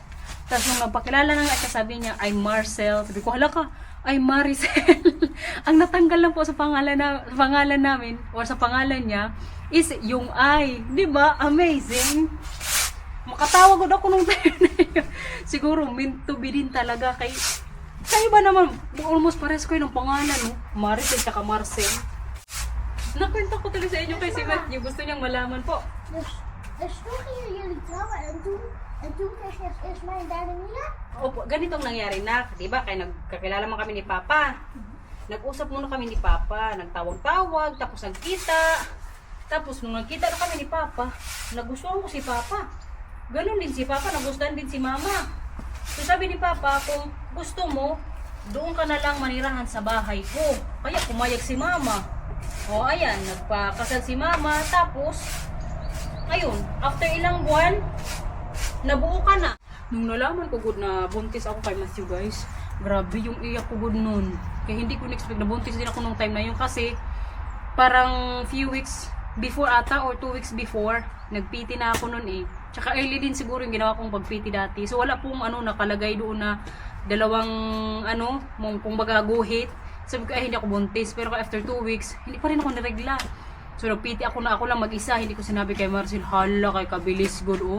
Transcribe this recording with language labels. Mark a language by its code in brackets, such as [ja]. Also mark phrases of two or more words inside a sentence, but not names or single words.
[tl] Tapos nung napakilala na nga siya, sabi niya, [en] I'm Marcel. [tl] Sabi ko, hala ka, [en] I'm Maricel. [tl] Ang natanggal lang po sa pangalan namin, or sa pangalan niya, is yung I. Diba? Amazing. Makatawag ako nung time na yun. Siguro, [en] meant to be [tl] din talaga. Kayo ba naman, almost pares ko yun ang pangalan, no? Maricel tsaka Marcel. Nakwento ko tuloy sa inyo kay si Matthew. Gusto niyang malaman po. [nl] Dus toen gingen jullie trouwen en toen kreeg je eerst mij en daarna Mila? [tl] Opo, ganitong nangyari na. Diba? Kaya nagkakilala man kami ni Papa. Nag-usap muna kami ni Papa. Nagtawag-tawag, tapos nagkita. Tapos nung nagkita na kami ni Papa, nagustuhan ko si Papa. Ganun din si Papa, nagustuhan din si Mama. So sabi ni Papa, kung gusto mo, doon ka na lang manirahan sa bahay ko. Kaya pumayag si Mama. O ayan, nagpakasal si Mama. Tapos, ayun, after ilang buwan, nabuo ka na. Nung nalaman ko good na buntis ako kay Matthew guys, grabe yung iyak ko good nun. Kaya hindi ko na-expect na buntis din ako nung time na yun kasi parang [en] few weeks before [tl] ata or [en] 2 weeks before, [tl] nag-PT na ako nun eh. Tsaka early din siguro yung ginawa kong pag-PT dati. So wala pong nakalagay doon na dalawang kumbaga guhit. Sabi ko hindi ako buntis, pero [en] after 2 weeks, [tl] hindi pa rin ako niregla. So nag-PT ako lang mag-isa, hindi ko sinabi kay Marcel, hala kay kabilis good oh.